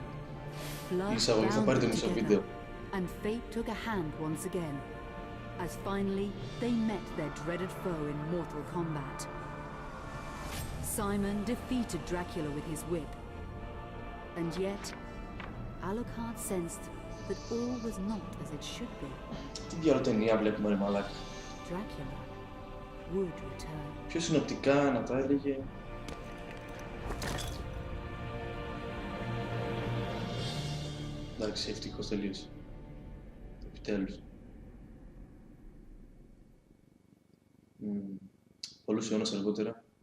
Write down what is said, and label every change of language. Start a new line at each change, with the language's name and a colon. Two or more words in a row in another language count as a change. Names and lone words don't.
English: Blood bound them together, and fate took a hand once again, as finally they met their dreaded foe in mortal combat. Simon defeated Dracula with his whip, and yet Alucard sensed that all was not as it should be.
Greek: Τι διάλογο ταινία βλέπουμε, ρε μαλάκα.
English: Dracula would return.
Greek: Πιο συνοπτικά να τα έλεγε. Εντάξει, ευτυχώς τελείωσε. Επιτέλους. Πολλούς αιώνες αργότερα.